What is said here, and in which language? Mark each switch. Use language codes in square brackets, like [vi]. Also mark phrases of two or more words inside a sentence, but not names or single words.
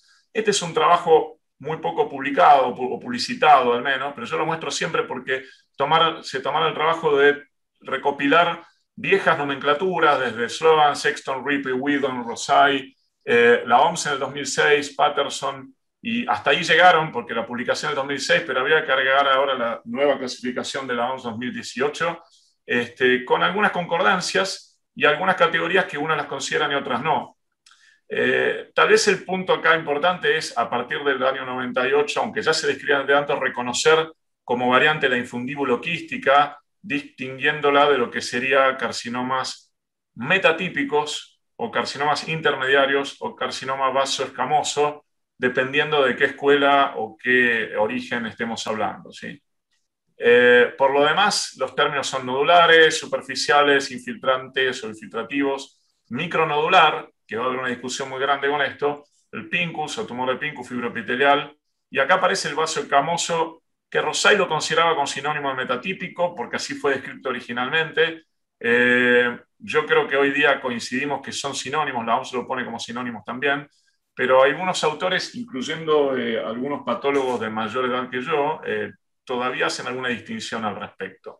[es] Este es un trabajo muy poco publicado o publicitado al menos, pero yo lo muestro siempre porque se tomaron el trabajo de recopilar viejas nomenclaturas desde Sloan, Sexton, Ripley, Whedon, Rosai, la OMS en el 2006, Patterson, y hasta ahí llegaron, porque la publicación del 2006, pero había que agregar ahora la nueva clasificación de la OMS 2018, con algunas concordancias y algunas categorías que unas las consideran y otras no. Tal vez el punto acá importante es, a partir del año 98, aunque ya se describían de antes, reconocer como variante la infundíbulo quística, distinguiéndola de lo que sería carcinomas metatípicos o carcinomas intermediarios o carcinoma vasoescamoso, dependiendo de qué escuela o qué origen estemos hablando, ¿sí? Por lo demás, los términos son nodulares, superficiales, infiltrantes o infiltrativos, micronodular, que va a haber una discusión muy grande con esto, el pincus o tumor de pincus fibroepitelial, y acá aparece el vaso escamoso, que Rosai lo consideraba como sinónimo de metatípico, porque así fue descrito originalmente, yo creo que hoy día coincidimos que son sinónimos, la OMS lo pone como sinónimos también, pero algunos autores, incluyendo algunos patólogos de mayor edad que yo, todavía hacen alguna distinción al respecto.